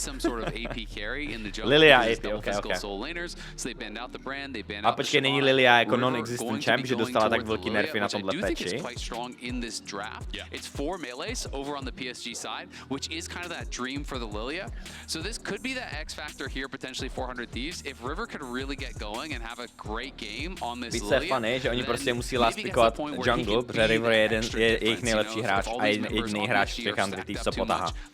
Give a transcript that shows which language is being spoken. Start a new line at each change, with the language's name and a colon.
English: some sort of AP carry in the jungle. Lilia AP, okay. Soul laners, so they banned out the brand, they banned
Czech: A
English: out
Czech: počkej, není Lilia jako non-existent champ, že dostala tak velký nerfy na tomhle patchi?
English: It's quite strong in this draft. It's 4 melees over on the PSG side, which is kind of that dream for the Lilia. So this could be the X factor here, potentially 400 Thieves. If River could really get going and have a great game on this Lilia,
Czech: více fun je, že oni prostě musí last pickovat jungle, protože River je jejich nejlepší hráč a jediný hráč v těch 100 Thieves, co potáhá.